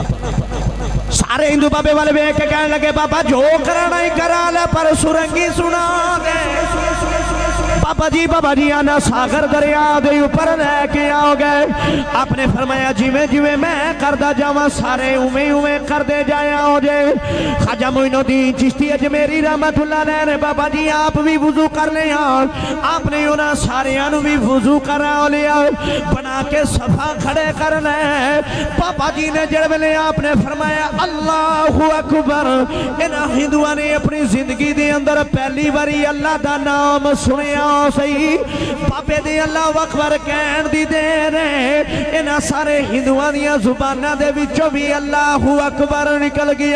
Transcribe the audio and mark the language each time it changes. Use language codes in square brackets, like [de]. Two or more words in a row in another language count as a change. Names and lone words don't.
[pa] ਸਾਰੇ ਹਿੰਦੂ ਬਾਬੇ ਵਾਲੇ ਵੇਖ ਕੇ ਕਹਿਣ ਲੱਗੇ ਬਾਬਾ ਜੋ ਕਰਾਣਾ ਹੀ ਕਰਾ ਲੇ, ਪਰ ਸੁਰੰਗੀ ਸੁਣਾ ਦੇ। ਬਾਬਾ ਜੀ ਆਨਾ ਸਾਗਰ ਦਰਿਆ ਦੇ ਉੱਪਰ ਲੈ ਕੇ ਆਓ ਗਏ। ਆਪਨੇ ਫ਼ਰਮਾਇਆ ਜਿਵੇਂ ਜਿਵੇਂ ਮੈਂ ਕਰਦਾ ਜਾਵਾਂ ਸਾਰੇ ਉਵੇਂ ਉਵੇਂ ਕਰਦੇ ਜਾਇਆ ਹੋ ਜੇ। ਖ਼੍ਵਾਜਾ ਮੋਈਨੁੱਦੀਨ ਚਿਸ਼ਤੀ ਅਜਮੇਰੀ [ar] رحمة الله عليه [pa] ਨੇ ਬਾਬਾ ਜੀ ਆਪ ਭੀ ਵੁਜ਼ੂ ਕਰ ਲਿਆ, ਆਪਨੇ ਉਨ੍ਹਾਂ ਸਾਰਿਆਂ ਨੂੰ ਭੀ ਵੁਜ਼ੂ ਕਰਾ ਲਿਆ, ਬਣਾ ਕੇ ਸਫ਼ਾਂ ਖੜੇ ਕਰਨਾ ਹੈ। ਬਾਬਾ ਜੀ ਨੇ ਜਿਸ ਵੇਲੇ ਆਪਨੇ ਫ਼ਰਮਾਇਆ [ar] الله أكبر, [pa] ਇਨ੍ਹਾਂ ਹਿੰਦੂਆਂ ਨੇ ਅਪਣੀ ਜ਼ਿੰਦਗੀ ਦੇ ਅੰਦਰ ਪਹਿਲੀ ਬਾਰੀ ਅੱਲਾਹ ਦਾ ਨਾਮ ਸੁਣਿਆ ਸਹੀ। ਬਾਬੇ ਦੇ [ar] الله أكبر [pa] ਕਹਿਣ ਦੀ ਦੇਰ ਹੈ, ਇਨ੍ਹਾਂ ਸਾਰੇ ਹਿੰਦੂਆਂ ਦੀਆਂ ਜ਼ੁਬਾਨਾਂ ਦੇ ਵਿੱਚੋਂ ਭੀ [ar] الله أكبر [pa] ਨਿਕਲ ਗਿਆ।